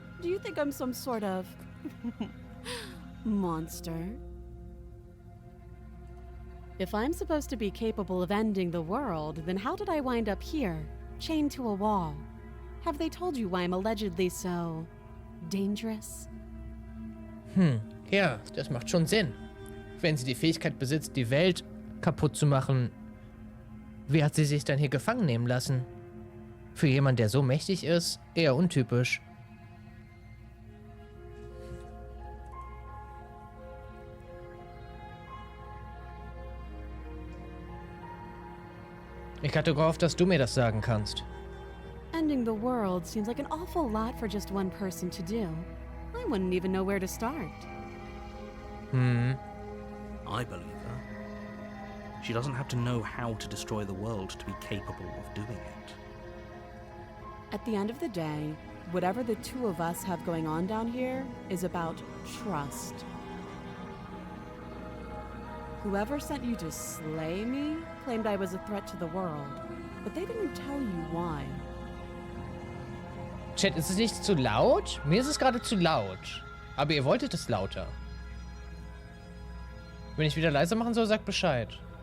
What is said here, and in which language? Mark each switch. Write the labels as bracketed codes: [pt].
[en] Do you think I'm some sort of monster? If I'm supposed to be capable of ending the world, then how did I wind up here, chained to a wall? Have they told you why I'm allegedly so dangerous? [de] Ja, das macht schon Sinn. Wenn sie die Fähigkeit besitzt, die Welt kaputt zu machen, wie hat sie sich dann hier gefangen nehmen lassen? Für jemanden, der so mächtig ist, eher untypisch. Ich hatte gehofft, dass du mir das sagen kannst. [en] Ending the world seems like an awful lot for just one person to do. I wouldn't even know where to start. I believe her. She doesn't have to know how to destroy the world to be capable of doing it. At the end of the day, whatever the two of us have going on down here is about trust. Whoever sent you to slay me claimed I was a threat to the world, but they didn't tell you why. [de] Chat, ist es nicht zu laut? Mir ist es gerade zu laut. Aber ihr wolltet es lauter. Wenn ich wieder leiser machen soll, sagt Bescheid.